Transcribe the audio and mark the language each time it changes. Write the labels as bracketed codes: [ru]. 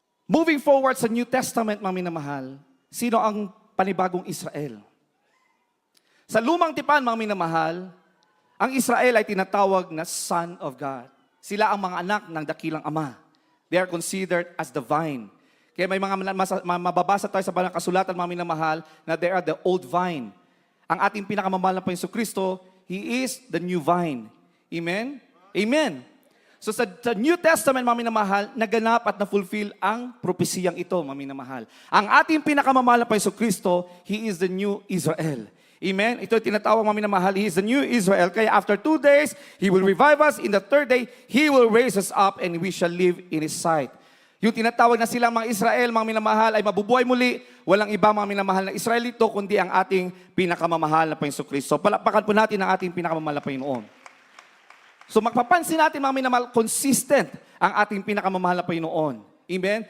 [en] Moving forward [tl] sa New Testament, mga minamahal, sino ang panibagong Israel? Sa lumang tipan, mga minamahal, ang Israel ay tinatawag na Son of God. Sila ang mga anak ng dakilang Ama. [en] They are considered as the vine. [tl] Kaya may mga mababasa tayo sa banal kasulatan, mga minamahal, na [en] they are the old vine. [tl] Ang ating pinakamamahal na Panginoon Kristo, [en] He is the new vine. [tl] Amen? Amen. So sa New Testament, mga minamahal, naganap at na-fulfill ang propesiyang ito, mga minamahal. Ang ating pinakamamahal na Jesucristo, [en] He is the new Israel. [tl] Amen? Ito tinatawag, mga minamahal, [en] He is the new Israel. Kaya after 2 days, He will revive us. In the 3rd day, He will raise us up and we shall live in His sight. [tl] Yung tinatawag na silang mga Israel, mga minamahal, ay mabubuhay muli. Walang iba, mga minamahal na Israelito, kundi ang ating pinakamamahal na Jesucristo. Palakpakan po natin ang ating pinakamamahal na Panginoon. So magpapansin natin, mga minamahal, consistent ang ating pinakamamahal na Panginoon. Amen?